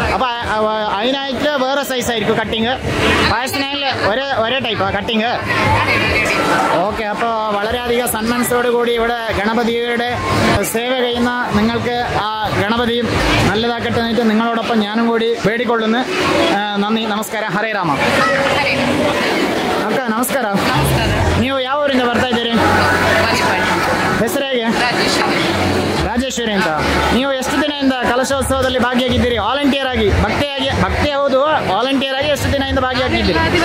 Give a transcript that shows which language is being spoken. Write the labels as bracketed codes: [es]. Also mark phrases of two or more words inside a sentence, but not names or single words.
[ml] അപ്പോൾ അതിനായിട്ട് വേറെ സൈസായിരിക്കും കട്ടിങ്, പായസത്തിനാണെങ്കിൽ ഒരേ ടൈപ്പാണ് കട്ടിങ്. ഓക്കെ, അപ്പോൾ വളരെയധികം സന്മനസ്സോടു കൂടി ഇവിടെ ഗണപതിയുടെ സേവ ചെയ്യുന്ന നിങ്ങൾക്ക് ആ ഗണപതിയും നല്ലതാക്കട്ടെ എന്നിട്ട് നിങ്ങളോടൊപ്പം ഞാനും കൂടി ಬೇಡಿಕೊಳ್ಳುന്നു. [kn] ನನ್ನಿ. ನಮಸ್ಕಾರ. ಹರೇ ರಾಮ. ಅಕ್ಕ ನಮಸ್ಕಾರ. ನೀವು ಯಾವ ಊರಿಂದ ಬರ್ತಾ ಇದ್ದೀರಿ? ಹೆಸರು ಹೇಗೆ? ರಾಜೇಶ್ವರಿ ಅಂತ. ನೀವು ಎಷ್ಟು ದಿನದಿಂದ ಕಲಶೋತ್ಸವದಲ್ಲಿ ಭಾಗಿಯಾಗಿದ್ದೀರಿ? ವಾಲಂಟಿಯರ್ ಆಗಿ? ಭಕ್ತಿ ಹೌದು, ವಾಲಂಟಿಯರ್ ಆಗಿ ಎಷ್ಟು ದಿನದಿಂದ ಭಾಗಿಯಾಗಿದ್ದೀರಿ?